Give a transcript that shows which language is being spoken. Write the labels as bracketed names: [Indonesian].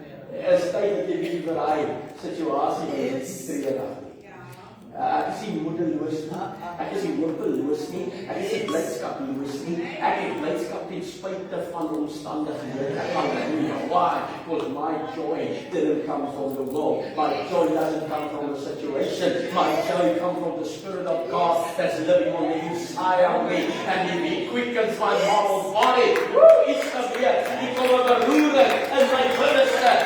[Afrikaans] Is tyd dat jy weet vir daai situasie is treurig. Ek is nie moedeloos nie. Ek is nie hopeloos nie. Ek is nie blydskaploos nie. Ek het blydskap ten spyte van omstandighede. Halleluja. [English] Why? Because my joy didn't come from the world. My joy doesn't come from the situation. My joy comes from the Spirit of God that's living on the inside of me. And He quickens my mortal body. [Afrikaans] Iets gebeur. Ek kom 'n beroering in my binneste.